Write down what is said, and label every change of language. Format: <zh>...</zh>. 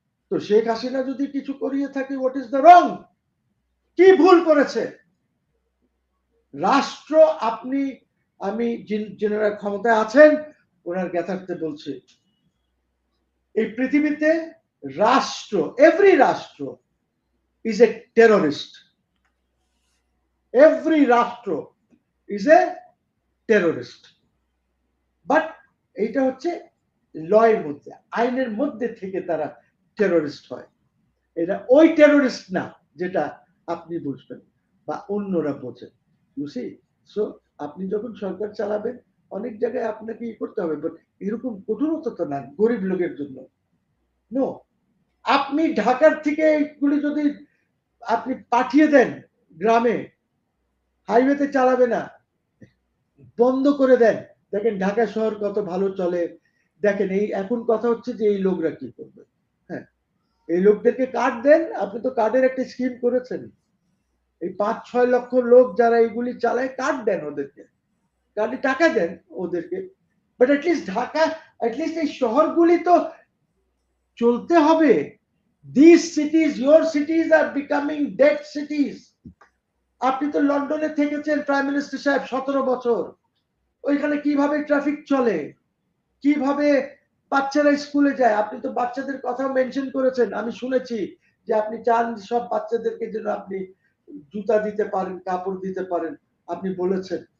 <bn>তো শেখ হাসিনা যদি কিছু করিয়ে থাকে,</bn> <en>What is the wrong?</en> <bn>কি ভুল করেছে রাষ্ট্র? আপনি আমি যারা ক্ষমতায় আছেন ওনার জ্ঞাতার্থে বলছি, এই পৃথিবীতে রাষ্ট্র, এভরি রাষ্ট্র</bn> <en>is a terrorist. Every রাষ্ট্র is a terrorist.</en> <bn>বাট এইটা হচ্ছে লয়ের মধ্যে, আইনের মধ্যে থেকে তারা টেরোরিস্ট হয়। এটা ওই টেরোরিস্ট না যেটা আপনি বুঝবেন বা অন্যরা বোঝেন। বুঝি? সো আপনি যখন সরকার চালাবেন অনেক জায়গায় আপনাকে করতে হবে, বাট এরকম কঠোরতা তো না গরিব লোকের জন্য। নো, আপনি ঢাকার থেকে এইগুলি যদি আপনি পাঠিয়ে দেন গ্রামে, হাইওয়েতে চালাবে না, বন্ধ করে দেন, দেখেন ঢাকা শহর কত ভালো চলে। দেখেন এই এখন কথা হচ্ছে যে এই লোকরা কি করবে। হ্যাঁ, এই লোকদেরকে কার্ড দেন, আপনি তো কার্ডের একটা স্কিম করেছেন, এই 5-6 লক্ষ লোক যারা এইগুলি চালায় কার্ড দেন ওদেরকে, কার্ডে টাকা দেন ওদেরকে। বাট অ্যাটলিস্ট ঢাকা, অ্যাটলিস্ট এই শহরগুলি তো চলতে হবে।</bn> <en>These cities, your cities are becoming dead cities.</en> <bn>আপনি তো লন্ডনে থেকেছেন প্রাইম মিনিস্টার সাহেব 17 বছর, ওইখানে কিভাবে ট্রাফিক চলে, কিভাবে বাচ্চারা স্কুলে যায়, আপনি তো বাচ্চাদের কথাও মেনশন করেছেন। আমি শুনেছি যে আপনি চান সব বাচ্চাদেরকে যেন আপনি জুতা দিতে পারেন, কাপড় দিতে পারেন, আপনি বলেছেন।</bn>